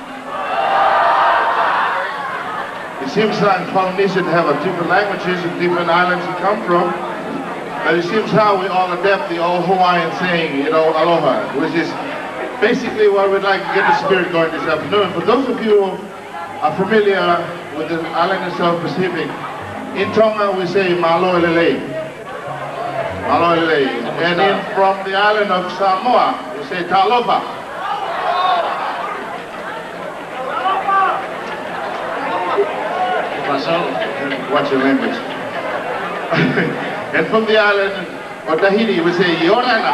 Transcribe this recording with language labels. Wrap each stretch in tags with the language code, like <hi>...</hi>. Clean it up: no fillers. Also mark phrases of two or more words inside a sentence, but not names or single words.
<en>It seems like Polynesians have different languages and different islands you come from, but it seems how we all adapt the old Hawaiian saying, aloha, which is basically what we'd like to get the spirit going this afternoon. For those of you who are familiar with the island of South Pacific, in Tonga we say</en> <to>malo lele. Malo lele.</to> <en>And from the island of Samoa, we say talofa. Watch your language. And from the island of Tahiti, we say yorana.</en>